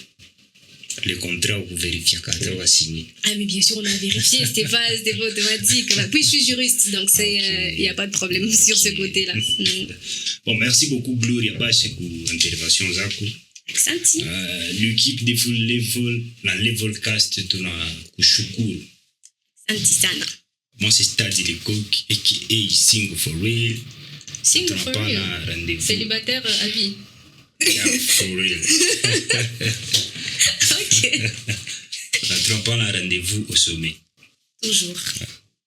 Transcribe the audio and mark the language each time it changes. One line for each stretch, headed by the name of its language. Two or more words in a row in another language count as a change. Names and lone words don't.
French: Le contrat, vous vérifiez quand on va signer. Ah, mais bien sûr, on a vérifié, c'était pas automatique. Puis, je suis juriste, donc il n'y a pas de problème sur ce côté-là. Bon, merci beaucoup, Gloria Bash, pour l'intervention, Zaku. Asante. L'équipe de Full Level, la Levelcast, tu as Kushukuru.
Swahili: Asante sana.
French: Moi, c'est Stadi de Cook, a.k.a. Sing for Real. Sing for Real. Célibataire à vie.
English: Yeah, for real.
French: Ok. On a un rendez-vous au sommet. Toujours.